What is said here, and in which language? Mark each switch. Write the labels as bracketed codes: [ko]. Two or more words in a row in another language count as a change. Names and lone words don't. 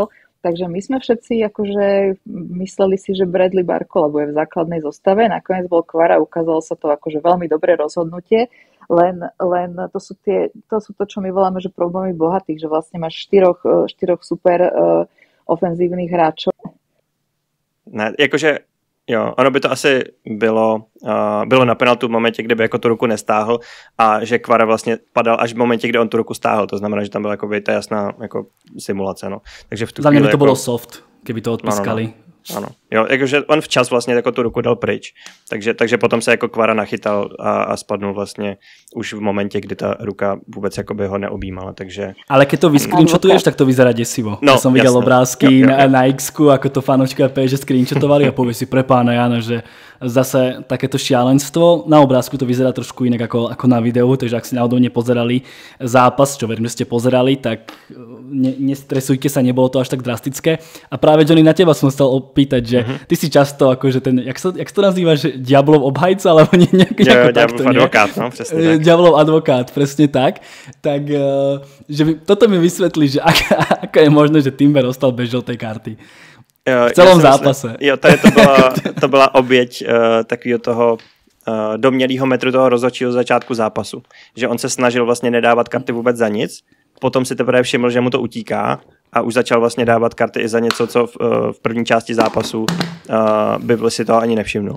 [sk] Takže my sme všetci akože mysleli si, že Bradley Barcola bude v základnej zostave. Nakoniec bol Kvara, ukázalo sa to akože veľmi dobré rozhodnutie. Len to sú to, čo my voláme, že problémy bohatých, že vlastne máš štyroch super ofenzívnych hráčov. [cs] Ne, jakože jo, ono by to asi bylo na penaltu v momentě, kdyby jako tu ruku nestáhl a že Kvara vlastně padal až v momentě, kdy on tu ruku stáhl. To znamená, že tam byla jako ta jasná jako simulace. No. Takže v tu za mě by to bylo soft, keby to odpískali. No. Ano, jo, jakože on včas vlastně jako tu ruku dal pryč, takže potom se jako Kvara nachytal a spadnul vlastně už v momentě, kdy ta ruka vůbec jakoby ho neobjímala, takže... [sk] Ale keď to vyscreenshotuješ, tak to vyzerá desivo. No, ja som videl obrázky na X-ku, ako to fanúčka PSG screenshotovali a povie si pre pána Jana, že zase takéto šialenstvo. Na obrázku to vyzerá trošku inak ako na videu, takže ak si náhodou nepozerali zápas, čo verím, že ste pozerali, tak nestresujte sa, nebolo to až tak drastické. A práve Johnny, na teba som chcel opýtať, že ty si často akože ten, jak to nazývaš, diablov obhajca, alebo nejako takto. Diablov advokát, no, presne tak. Diablov advokát, presne tak. Tak, že toto mi vysvetlí, že ako je možné, že Timber ostal bez žltej karty. V celom zápase. [cs] Jo, tady to byla oběť takového toho domělého metru toho rozhodčího začátku zápasu. Že on se snažil vlastně nedávat karty vůbec za nic, potom si teprve všiml, že mu to utíká a už začal vlastně dávat karty i za něco, co v první části zápasu by si toho ani nevšimnul.